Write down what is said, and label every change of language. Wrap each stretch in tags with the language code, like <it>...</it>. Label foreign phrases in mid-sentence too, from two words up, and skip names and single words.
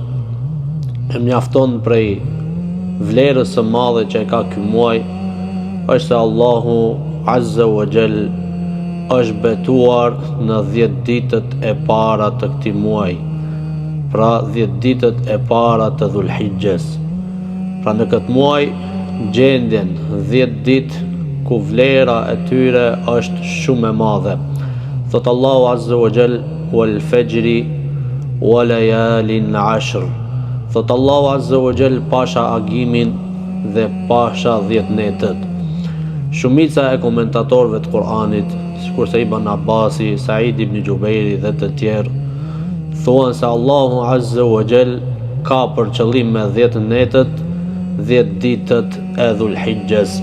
<sq>E mjafton prej vlerës së madhe që e ka ky muaj është se</sq> <ar>الله عز وجل</ar> <sq>është betuar në 10 ditët e para të këtij muaji, pra 10 ditët e para të Dhulhijhes. Pra në këtë muaj gjendjen 10 ditë ku vlera e tyre është shumë e madhe. Thot</sq> <ar>الله عز وجل, والفجر وليال عشر.</ar> <sq>Thot</sq> <ar>الله عز وجل,</ar> <sq>pasha agimin dhe pasha 10 netët. Shumica e komentatorëve të Kur'anit, sikurse Ibn Abbasi, Said ibn Jubairi dhe të tjerë, thuan se</sq> <ar>الله عز وجل</ar> <sq>ka për qëllim me 10 netët 10 ditët e Dhulhijhes.</sq>